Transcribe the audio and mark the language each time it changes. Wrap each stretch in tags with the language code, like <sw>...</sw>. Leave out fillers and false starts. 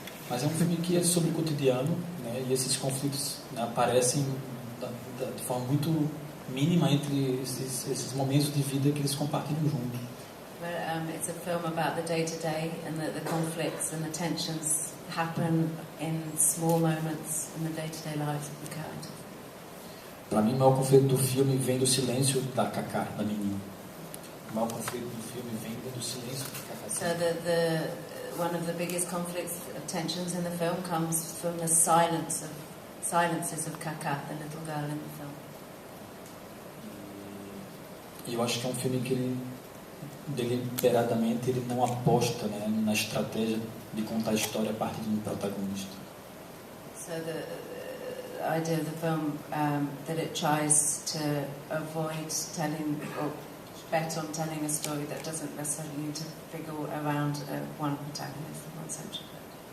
<pt>Mas é um filme que é sobre o cotidiano, né, e esses conflitos, né, aparecem de forma muito mínima entre esses momentos de vida que eles compartilham juntos.</pt> <en>But it's a film about the day-to-day and the conflicts and the tensions happen in small moments in the day-to-day lives of the characters.</en> <pt>Para mim, o maior conflito do filme vem do silêncio da Cacá, da menina. O maior conflito do filme vem do silêncio da Cacá.</pt> <en>So one of the biggest conflicts, tensions in the film comes from the silences of Kaka, the little girl in the film.</en> <pt>E eu acho que é um filme que ele, deliberadamente, ele não aposta, né, na estratégia de contar a história a partir de um protagonista.</pt> <en>So the idea of the film that it tries to avoid telling or bet on telling a story that doesn't necessarily need to figure around one protagonist, one central character.</en>